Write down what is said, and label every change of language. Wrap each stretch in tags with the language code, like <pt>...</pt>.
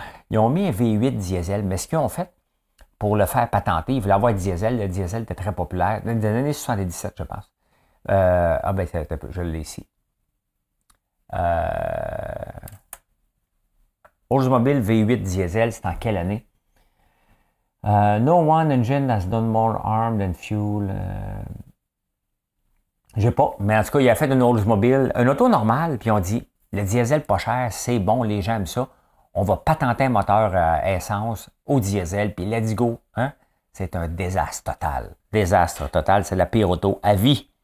<fr>Ils ont mis un V8 diesel, mais ce qu'ils ont fait pour le faire patenter, ils voulaient avoir diesel. Le diesel était très populaire. Dans les années 77, je pense. Je l'ai ici. Oldsmobile V8 diesel, c'est en quelle année?</fr> <en>No one engine has done more harm than fuel.</en> <fr>J'ai pas, mais en tout cas, il a fait une Oldsmobile, un auto normal, puis on dit, le diesel pas cher, c'est bon, les gens aiment ça. On va patenter un moteur à essence au diesel, puis</fr> <en>let's go.</en> <fr>Hein? C'est un désastre total. Désastre total, c'est la pire auto à vie.</fr>